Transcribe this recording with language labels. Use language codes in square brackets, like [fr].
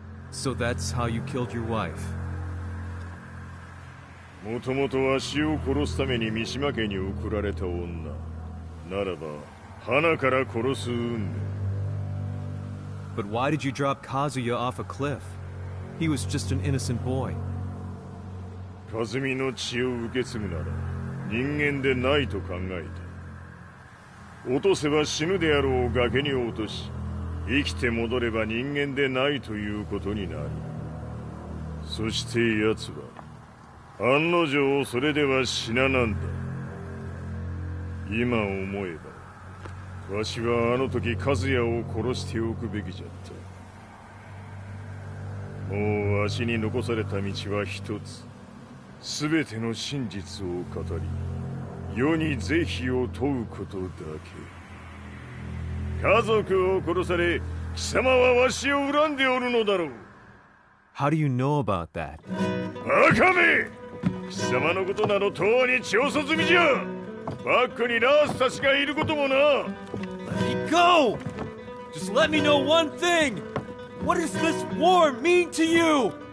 [en] So that's how you killed your wife. [ja] もともとわしを殺すために三島家に送られた女ならば花から殺す運命。 [en] But why did you drop Kazuya off a cliff? He was just an innocent boy. [ja] 和美の血を受け継ぐなら人間でないと考えた。落とせば死ぬであろう崖に落とし生きて戻れば人間でないということになる。そして奴は案の定それでは死ななんだ。今思えばわしはあの時和也を殺しておくべきじゃった。もうわしに残された道は一つ。全ての真実を語り世に是非を問うことだけ。家族を殺され貴様はわしを恨んでおるのだろう。 [en] How do you know about that? [ja] バカめ！貴様のことなどとうに調査済みじゃ。バックにラースたちがいることもな。 [en] Let me go! Just let me know one thing! What does this war mean to you?